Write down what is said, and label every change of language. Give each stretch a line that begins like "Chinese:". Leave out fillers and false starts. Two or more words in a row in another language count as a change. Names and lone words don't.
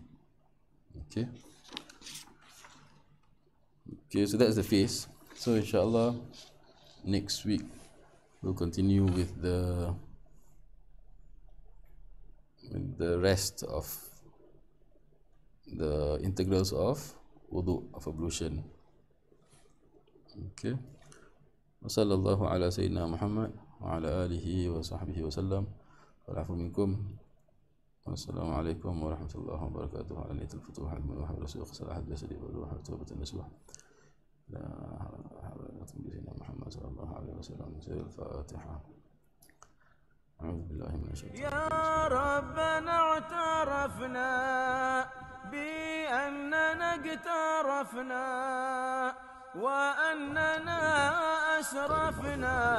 English: Okay. Okay, so that's the face. So inshallah, next week we'll continue with the rest of the integrals of wudu, of ablution. Okay.
Arabic: وصلى الله على سيدنا محمد وعلى آله وصحبه وسلم. والعفو منكم. والسلام عليكم ورحمة الله وبركاته. على نية الفتوح الملا ورسول صلاح الجسد والروح وتوبة النصوح. لا حول ولا قوة إلا بالله محمد صلى الله عليه وسلم. Al-Fatiha. أعوذ بالله من الشيطان الرجيم. يا ربنا اعترفنا بأننا اقترفنا وأننا أسرفنا